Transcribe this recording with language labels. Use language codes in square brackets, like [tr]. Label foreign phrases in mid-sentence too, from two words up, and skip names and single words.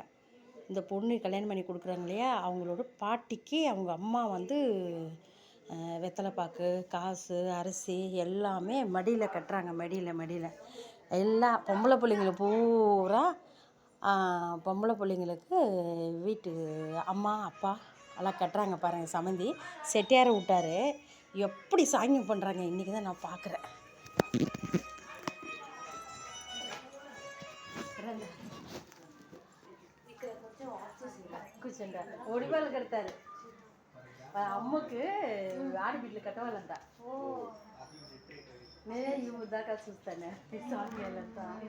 [ta] இந்த பொண்ணு கல்யாணம் பண்ணி கொடுக்குறாங்க இல்லையா, அவங்களோட பாட்டிக்கு அவங்க அம்மா வந்து வெத்தலைப்பாக்கு, காசு, அரிசி எல்லாமே மடியில் கட்டுறாங்க. மடியில் எல்லா பொம்பளை பிள்ளைங்கள பூரா பொம்பளை பிள்ளைங்களுக்கு வீட்டு அம்மா அப்பா எல்லாம் கட்டுறாங்க. பாருங்கள், சம்மந்தி செட்டியாரை விட்டார். எப்படி சாங்கியம் பண்ணுறாங்க இன்றைக்கி தான் நான் பார்க்குறேன். [te] కూర్చుంటా ఒడిబాలు కడతారు. అమ్మకు ఆడబిడ్డలు కట్టవాలంట. నేనే ఈ దాకా చూస్తాను సాంగ్యాలంతా.